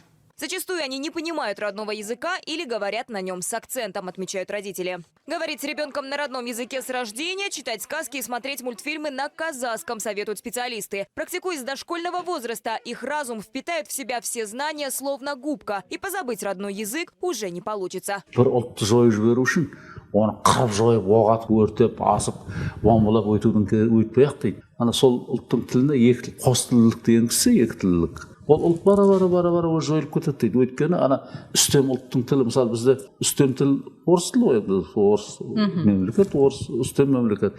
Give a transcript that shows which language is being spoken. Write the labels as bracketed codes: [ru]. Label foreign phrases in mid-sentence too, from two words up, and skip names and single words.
[ru] Зачастую они не понимают родного языка или говорят на нем с акцентом, отмечают родители. Говорить с ребенком на родном языке с рождения, читать сказки и смотреть мультфильмы на казахском советуют специалисты. Практикуясь с дошкольного возраста, их разум впитает в себя все знания словно губка. И позабыть родной язык уже не получится. [kk] Оны қырып жойып, оқ атып, өртеп, асып, бомбалап өтпей-ақ дейді. Ана сол ұлттың тіліне екі тіл, қос тілділік деген кісі екі тілділік. Ол ұлт бара-бара жойылып кетеді дейді. Өйткені ана үстем ұлттың тілі, мысалы бізде үстем тіл орыс тілі ғой, орыс мемлекет, орыс үстем мемлекет.